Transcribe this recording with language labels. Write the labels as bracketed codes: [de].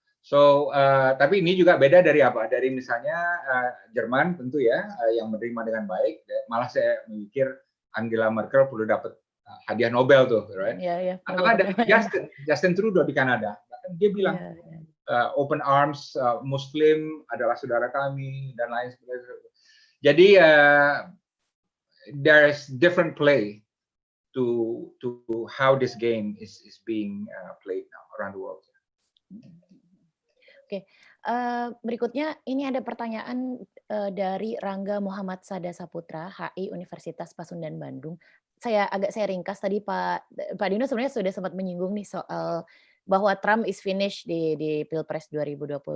[id] So, tapi ini juga beda dari Dari misalnya Jerman tentu ya yang menerima dengan baik. Malah saya memikir Angela Merkel perlu dapat hadiah Nobel tuh, [en] right? Yeah. [id] Atau ada Justin Trudeau di Kanada, dia bilang [en] open arms, [id] Muslim adalah saudara kami dan lain sebagainya. Jadi [en] there's different play to how this game is being played now around the world. [id] Oke, berikutnya ini ada pertanyaan dari Rangga Muhammad Sada Saputra, HI Universitas Pasundan Bandung. Saya ringkas tadi Pak Dino sebenarnya sudah sempat menyinggung nih soal bahwa [en] Trump is finished [id] di Pilpres 2020.